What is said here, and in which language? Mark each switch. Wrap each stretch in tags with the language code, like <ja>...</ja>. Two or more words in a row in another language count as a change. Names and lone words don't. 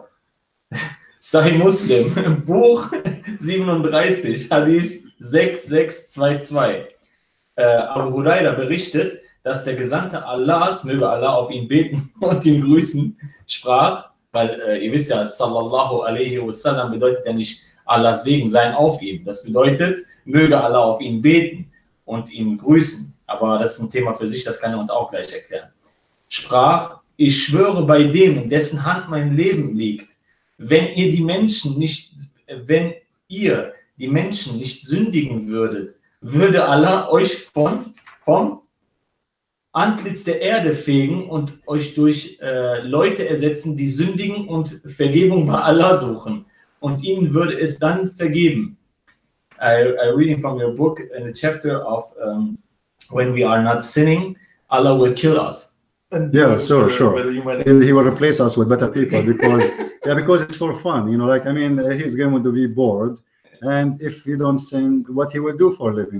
<de>Sahih Muslim, Buch 37, Hadith 6622. Abu Huraira berichtet, dass der Gesandte Allahs, möge Allah auf ihn beten und ihn grüßen, sprach, weil ihr wisst ja,</de> <ar>صلى الله عليه وسلم</ar> <de>bedeutet ja nicht Allahs Segen sein auf ihm. Das bedeutet, möge Allah auf ihn beten und ihn grüßen. Aber das ist ein Thema für sich, das kann er uns auch gleich erklären. Sprach, ich schwöre bei dem, in dessen Hand mein Leben liegt, wenn ihr die Menschen nicht sündigen würdet, würde Allah euch vom Antlitz der Erde fegen und euch durch Leute ersetzen, die sündigen und Vergebung bei Allah suchen. Und ihnen würde es dann vergeben.</de> <en>I reading from your book in the chapter of when we are not sinning, Allah will kill us. And yeah, sure. He will replace us with better people because it's for fun, you know. Like, I mean, he's going to be bored, and if you don't sing, what he will do for a living?</en>